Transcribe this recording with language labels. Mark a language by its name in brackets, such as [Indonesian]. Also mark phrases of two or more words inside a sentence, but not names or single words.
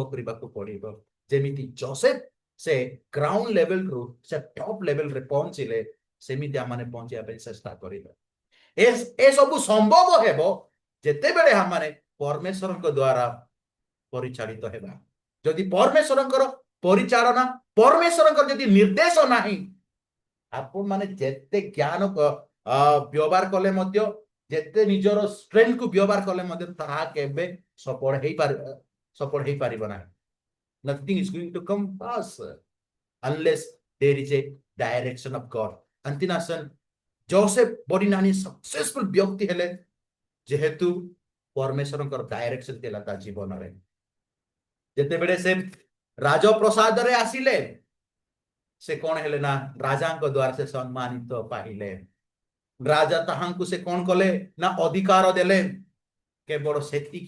[Odia] କରିବାକୁ ପଡିବ ଯେମିତି ଜୋସେଫ ସେ ଗ୍ରାଉଣ୍ଡ ଲେଭେଲରୁ ସେ ଟପ୍ ଲେଭେଲରେ ପହଞ୍ଚିଲେ ସେମିତି ଆମମାନେ ପହଞ୍ଚିବା ପାଇଁ ଚେଷ୍ଟା କରିବା ଏସବୁ ସମ୍ଭବ ହେବ ଯେତେବେଳେ ଆମମାନେ ପରମେଶ୍ୱରଙ୍କ ଦ୍ୱାରା ପରିଚାଳିତ ହେବା ଯଦି ପରମେଶ୍ୱରଙ୍କର ପରିଚାଳନା ପରମେଶ୍ୱରଙ୍କର ଯଦି ନିର୍ଦ୍ଦେଶ ନାହିଁ ଆପଣ ମାନେ ଯେତେ ଜ୍ଞାନ ବ୍ୟବହାର କଲେ ମଧ୍ୟ ଯେତେ ନିଜର ଷ୍ଟ୍ରେଂଥକୁ ବ୍ୟବହାର କଲେ ମଧ୍ୟ ତାହା କେବେ ସଫଳ ହେଇପାରିବ ନାହିଁ [English] nothing is going to come pass unless there is a direction of God [Odia] antinasn Joseph ବଡିନାନୀ ସକ୍ସେସଫୁଲ ବ୍ୟକ୍ତି ହେଲେ ଯେହେତୁ ପରମେଶ୍ୱରଙ୍କର ଡାଇରେକ୍ସନ ଥିଲା ତା ଜୀବନରେ ଯେତେବେଳେ ସେ ରାଜପ୍ରସାଦରେ ଆସିଲେ ସେ କଣ ହେଲେ ନା ରାଜାଙ୍କ ଦ୍ୱାରା ସେ ସମ୍ମାନିତ ପାଇଲେ ରାଜା ତାହାଙ୍କୁ ସେ କଣ କଲେ ନା ଅଧିକାର ଦେଲେ କେବଳ ସେତିକି